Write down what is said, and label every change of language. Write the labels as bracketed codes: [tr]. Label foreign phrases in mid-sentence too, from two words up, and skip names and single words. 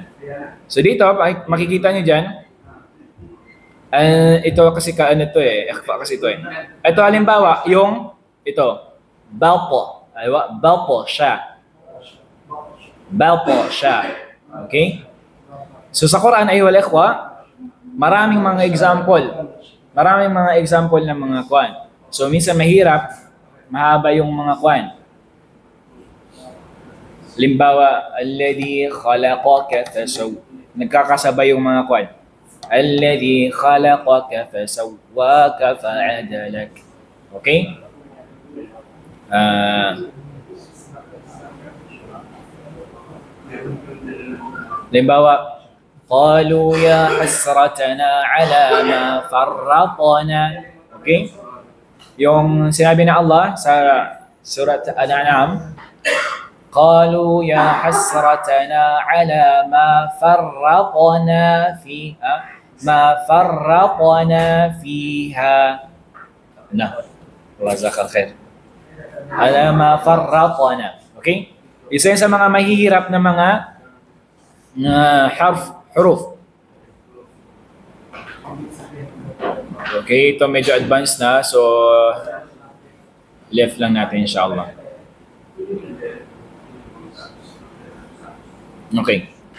[tl] So dito, makikita nyo dyan, ito kasi kaano to eh. Kasi ito eh. Ito halimbawa, yung ito. Balpo. Aywa? Balpo siya. Balpo siya. Okay? So sa Quran ay wal-ikhwa, maraming mga example. Maraming mga example ng mga kwan. So minsan mahirap, mahaba yung mga kwan. [ar] Limbawa, الذي خلقك فسو. [tl] Nagkakasabay yung mga kwan. [ar] الذي خلقك فسواك فعدلك. [tl] Okay? [ar] Limbawa, قالوا يا حسرتنا على ما فرطنا. [tl] Okay? Yung sinabi na Allah sa surat Al-An'am, [ar] قالوا يا حسرتنا على ما فرطنا فيها. Nah, جزاك الله خير على ما فرطنا. [tl] Okay? Isa sa mga mahihirap na mga huruf. Okay, ito medyo advanced na, so left lang natin inshallah. Okay.